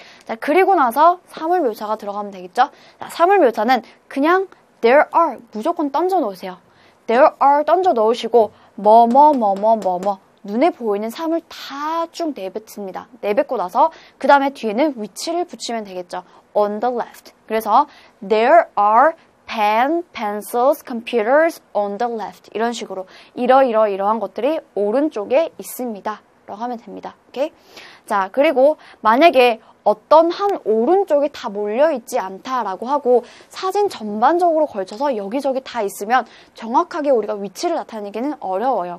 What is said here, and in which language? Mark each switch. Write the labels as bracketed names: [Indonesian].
[Korean] 자, 그리고 나서 사물 묘사가 들어가면 되겠죠? 자, 사물 묘사는 그냥 there are 무조건 던져 놓으세요. there are 던져 넣으시고 뭐뭐 눈에 보이는 사물 다 쭉 내뱉습니다. 내뱉고 나서 그 다음에 뒤에는 위치를 붙이면 되겠죠. [English] on the left. 그래서 there are pen, pencils, computers on the left. [Korean] 이런 식으로 이러한 것들이 오른쪽에 있습니다. 라고 하면 됩니다. 오케이? 자, 그리고 만약에 어떤 한 오른쪽이 다 몰려있지 않다라고 하고 사진 전반적으로 걸쳐서 여기저기 다 있으면 정확하게 우리가 위치를 나타내기는 어려워요.